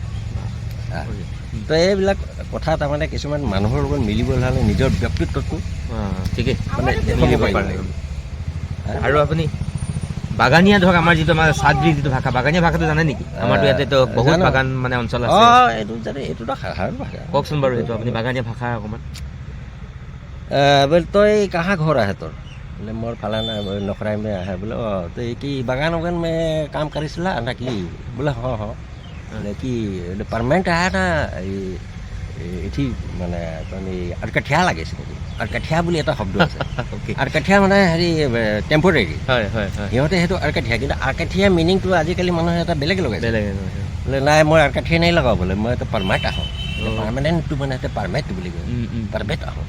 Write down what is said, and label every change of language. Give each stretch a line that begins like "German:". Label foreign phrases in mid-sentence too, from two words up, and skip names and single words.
Assamese: তো এইবিলাক কথা তাৰমানে কিছুমান মানুহৰ লগত মিলিবলৈ হ'লে নিজৰ ব্যক্তিত্বটো ঠিকেই মানে মিলিব পাৰে। আৰু আপুনি বাগানীয়া ধৰক আমাৰ যিটো আমাৰ চাদ্ৰী যিটো ভাষা, বাগানীয়া ভাষাটো জানে নেকি? আমাৰতো ইয়াতেতো বহুত বাগান মানে অঞ্চল আছে। এইটো জানে, এইটোতো সাধাৰণ ভাষা। কওকচোন বাৰু সেইটো আপুনি বাগানীয়া ভাষা অকণমান।
Sadri: बोले तोय कहाँ घर है तोर? बोले मोर फलाना नखराई में है। बोले तो कि बागान उगान में काम करिसला ना कि? बोले हाँ।
Assamese: কি পাৰ্মানেণ্ট আহে না এটি মানে আৰ্কাঠিয়া লাগিছে নেকি আৰ্কাঠিয়া বুলি এটা শব্দ আছে আৰ্কাঠিয়া মানে হেৰি টেম্পৰেৰী হয় হয় হয় সিহঁতে সেইটো আৰ্কাঠিয়া কিন্তু আৰ্কাঠিয়া মিনিংটো আজিকালি মানুহে এটা বেলেগ লগাইছে বোলে নাই মই আৰ্কাঠিয়া নাই লগাওঁ বোলে মই এটা পাৰ্মানেণ্ট আহোঁ পাৰ্মানেণ্টটো মানে এটা পাৰ্মানেণ্ট বুলি কয় পাৰ্মানেণ্ট আহোঁ